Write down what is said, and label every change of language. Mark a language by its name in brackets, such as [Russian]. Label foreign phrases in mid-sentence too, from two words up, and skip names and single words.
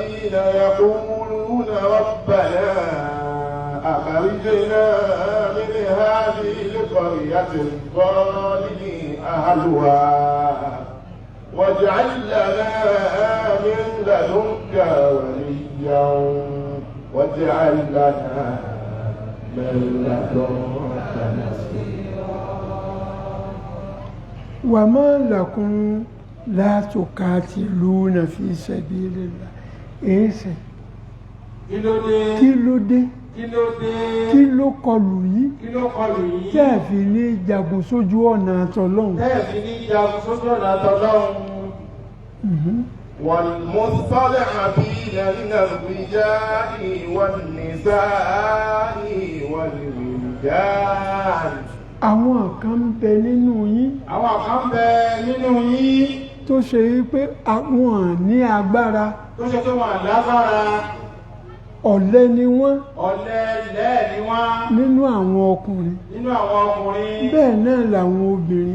[Arabic] يقولون ربنا أخرجنا من هذه القرية الظالم أهلها واجعل لنا من لدنك وليا واجعل لنا من لدنك نصيرا. وما لكم لا تقاتلون في سبيل الله. [Yoruba] èsì kí ló dé kí ló kọlù yìí tẹ́ ẹ̀ fi ní jagun sójú ọ̀nà àtọlọ́hun. [Arabic] والمستضعفين من الرجال والنساء والولدان. [Yoruba] àwọn kan ń bẹ nínú yín. tó ṣe wípé àwọn ní agbára. ọ̀lẹ ni wọ́n. nínú àwọn ọkùnrin. bẹ́ẹ̀ náà làwọn obìnrin.